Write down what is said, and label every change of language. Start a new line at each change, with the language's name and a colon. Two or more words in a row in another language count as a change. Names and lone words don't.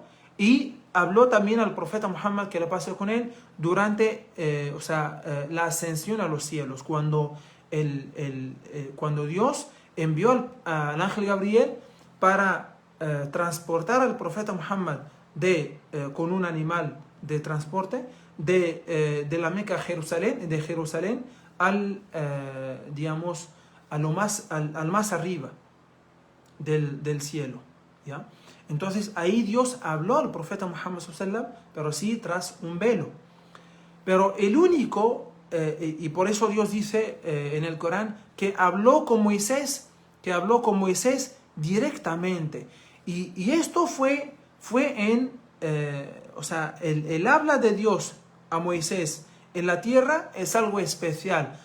Spanish: Y habló también al profeta Muhammad, que la paz sea con él, durante la ascensión a los cielos, cuando Dios envió al ángel Gabriel para transportar al profeta Muhammad con un animal de transporte de la Meca a Jerusalén, de Jerusalén al más arriba del cielo, ¿ya? Entonces ahí Dios habló al profeta Muhammad
Arabic: صلى الله عليه وسلم,
Spanish: pero sí tras un velo. Pero el único, y por eso Dios dice en el Corán que habló con Moisés directamente. Y esto fue el habla de Dios a Moisés en la tierra es algo especial.